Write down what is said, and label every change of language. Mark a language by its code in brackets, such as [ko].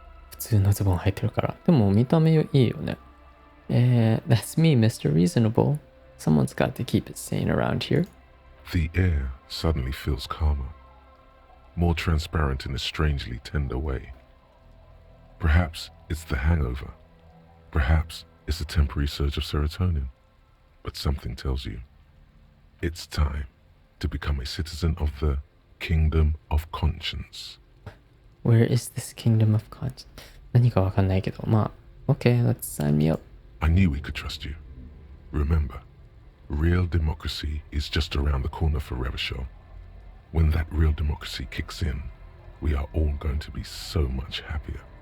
[ja] 普通のズボン履いてるから。でも見た目いいよね。 [en] That's me, Mr. Reasonable. Someone's got to keep it sane around here. The air suddenly feels calmer, more transparent in a strangely tender way. Perhaps it's the hangover. Perhaps it's a temporary surge of serotonin. But something tells you, it's time to become a citizen of the Kingdom of Conscience. Where is this Kingdom of Conscience? [ja] 何かわかんないけど、まあ、 [en] OK, let's sign me up. I knew we could trust you. Remember, real democracy is just around the corner for Revachol. When that real democracy kicks in, we are all going to be so much happier.